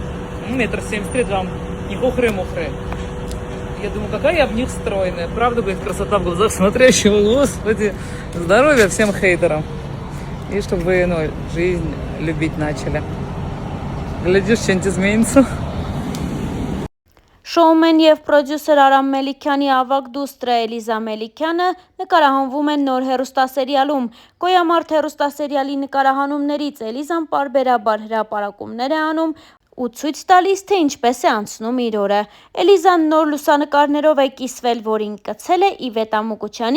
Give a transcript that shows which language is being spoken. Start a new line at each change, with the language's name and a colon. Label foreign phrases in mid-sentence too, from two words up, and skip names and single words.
Russian: 1,73 м, вам не хухры-мухры. Я думаю, какая я в них стройная. Правда, говорит, красота в глазах смотрящего. Господи, здоровья всем хейтерам. И чтобы вы, жизнь любить начали. Глядишь, что-нибудь изменится.
Armenian: Շոումեն եւ պրոդյուսեր Արամ Մելիքյանի ավագ դուստրը Էլիզա Մելիքյանը նկարահանվում են նոր հեռուստասերիալում։ Գոյամարտ հեռուստասերիալի նկարահանումներից Էլիզան պարբերաբար հրապարակումներ է անում ու ցույց տալիս, թե ինչպես է անցնում իր օրը։ Էլիզան նոր լուսանկարներով է կիսվել, որին կցել է Իվետ Ամուկուչյանի